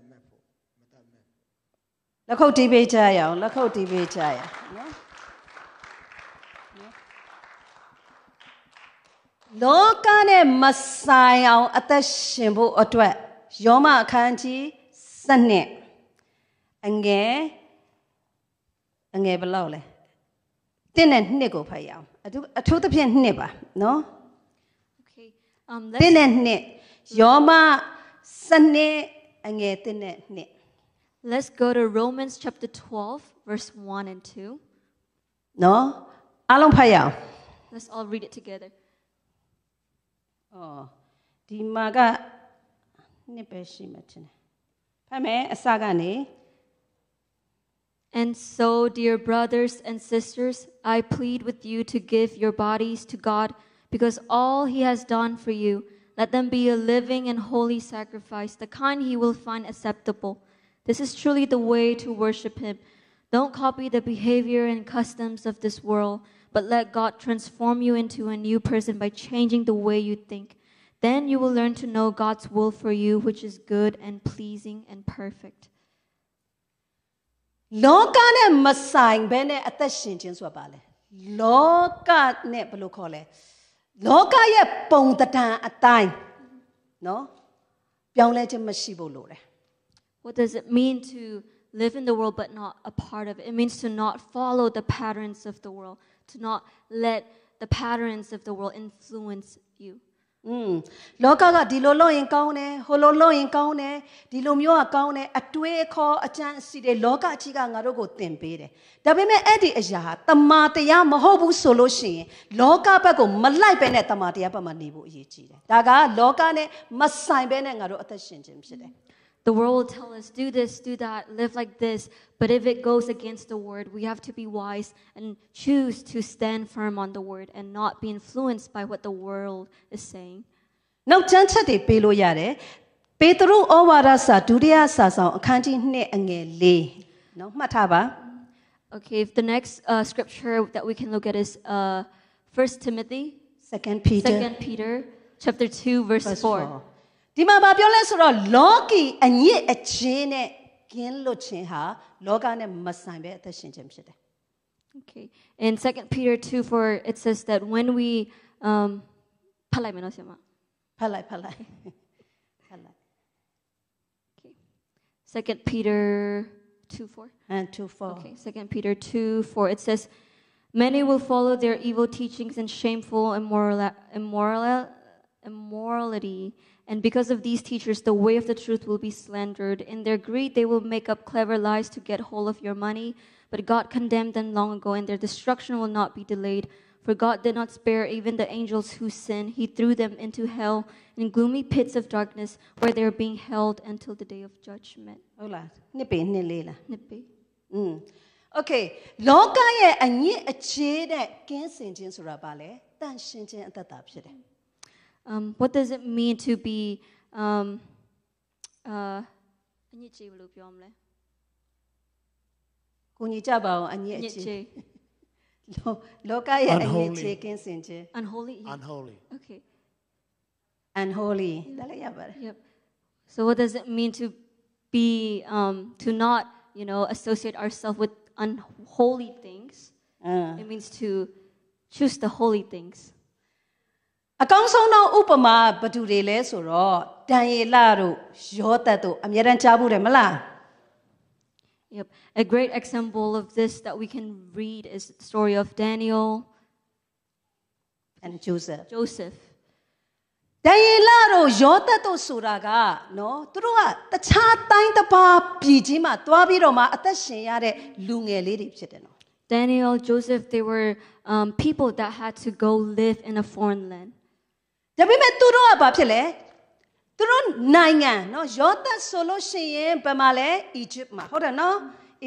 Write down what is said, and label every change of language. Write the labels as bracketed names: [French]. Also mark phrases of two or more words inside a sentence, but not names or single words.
[Burmese] လက်ခုပ်တီးပေးကြရအောင်လက်ခုပ်တီးပေးကြရအောင်နော်လောကနဲ့မဆိုင်အောင်အသက်ရှင်ဖို့အတွက်ယောမအခန်းကြီး7အငယ်ဘယ်လောက်လဲ1နဲ့2ကိုဖတ်ရအောင်အထူးသဖြင့်2ပါနော် [English] Okay. [Burmese] 1နဲ့2ယောမ7အငယ်1နဲ့2 [English] Let's go to Romans chapter 12, verse 1 and 2. [Burmese] နော်အားလုံးဖတ်ရအောင် [English] Let's all read it together. [Burmese] အော်ဒီမှာကနှစ်ပဲရှိမှတင်တယ်ဖတ်မယ်အစကနေ [English] And so, dear brothers and sisters, I plead with you to give your bodies to God because all He has done for you. Let them be a living and holy sacrifice, the kind He will find acceptable. This is truly the way to worship Him. Don't copy the behavior and customs of this world, but let God transform you into a new person by changing the way you think. Then you will learn to know God's will for you, which is good and pleasing and perfect. [Burmese] လောကနဲ့မဆိုင်ဘဲနဲ့အသက်ရှင်ခြင်းဆိုတာပါလေလောကနဲ့ဘယ်လိုခေါ်လဲလောကရဲ့ပုံသဏ္ဍာန်အတိုင်းနော်ပြောင်းလဲခြင်းမရှိဖို့လိုတယ် [English] What does it mean to live in the world but not a part of it? It means to not follow the patterns of the world, to not let the patterns of the world influence you. [Burmese] လောကကဒီလိုလုပ်ရင်ကောင်းတယ်ဟိုလိုလုပ်ရင်ကောင်းတယ်ဒီလိုမျိုးကကောင်းတယ်အတွေးအခေါ်အကြံအစီတွေလောကကြီးကငါတို့ကိုသင်ပေးတယ်ဒါပေမဲ့အဲ့ဒီအရာဟာတမာတရားမဟုတ်ဘူးဆိုလို့ရှိရင်လောကဘက်ကိုမလိုက်ပဲနဲ့တမာတရားဘက်မှာနေဖို့အရေးကြီးတယ်ဒါကလောကနဲ့မဆိုင်ပဲနဲ့ငါတို့အသက်ရှင်ခြင်းဖြစ်တယ် [English] The world will tell us, do this, do that, live like this. But if it goes against the word, we have to be wise and choose to stand firm on the word and not be influenced by what the world is saying. [Burmese] နောက်ကျမ်းချက်တွေပေးလို့ရတယ်ပပေတရုဩဝါဒစာဒုတိယစာဆောင်အခန်းကြီး2အငယ်4နော်မှတ်ထားပါ [English] Okay, if the next scripture that we can look at is 1 Timothy, 2 Peter 2 Peter, chapter 2, verse 4. [Burmese] ဒီမှာပြောလဲဆိုတော့လောကီအညစ်အကြေးနဲ့ကင်းလွတ်ခြင်းဟာလောကနဲ့မဆိုင်ပဲအသက်ရှင်ခြင်းဖြစ်တယ် [English] Okay, in 2 Peter 2, 4, it says that when we, [Burmese] ဖတ်လိုက်မယ်နော်ဆရာမ ဖတ်လိုက် [English] Okay, 2 Peter 2, 4. and 2:4 Okay, 2 Peter 2, 4. It says, many will follow their evil teachings and shameful immorality. And because of these teachers, the way of the truth will be slandered. In their greed, they will make up clever lies to get hold of your money. But God condemned them long ago, and their destruction will not be delayed. For God did not spare even the angels who sinned. He threw them into hell in gloomy pits of darkness, where they are being held until the day of judgment. [Burmese] ဟုတ်လားနှစ်ပေနှစ်လေးလား [English] Nippy. [Burmese] Okay လောကရဲ့အညစ်အကြေးနဲ့ကင်းစင်ခြင်းဆိုတာဘာလဲတန်ရှင်းခြင်းအသက်တာဖြစ်တယ် [English] What does it mean to be [Burmese] အညစ်အကြေးဘယ်လိုပြောမလဲ ကိုညီကြပါအောင်အညစ် အ အ ညစ်အ ကြေး ကြေး လောကရဲ့အညစ်အကြေးကင်းစင်ခြင်း [English] unholy yeah. unholy Okay. [Burmese] unholy ဒါလည်းရပါတယ် [English] Yep. So what does it mean to be to not, associate ourselves with unholy things? It means to choose the holy things. [Burmese] အကောင်းဆုံးသောဥပမာဘယ်သူတွေလဲဆိုတော့ဒံယေလတို့ယောသတ်တို့အမြဲတမ်းကြားဘူးတယ်မလား [English] Yep. A great example of this that we can read is the story of Daniel, and Joseph Joseph. [Burmese] ဒံယေလတို့ယောသတ်တို့ဆိုတာကနော်သူတို့ကတခြားတိုင်းတစ်ပါးပြည်ကြီးမှာတွားပြီးတော့မှအသက်ရှင်ရတဲ့လူငယ်လေးတွေဖြစ်တယ်နော် [English] Daniel, Joseph, they were people that had to go live in a foreign land. [Burmese] ဒါပေမဲ့သူတို့ကဘာဖြစ်လဲသူတို့နိုင်ငံနော်ယောသတ်ဆိုလို့ရှိရင်ဘယ်မှာလဲအီဂျစ်မှာဟုတ်တယ်နော်အီ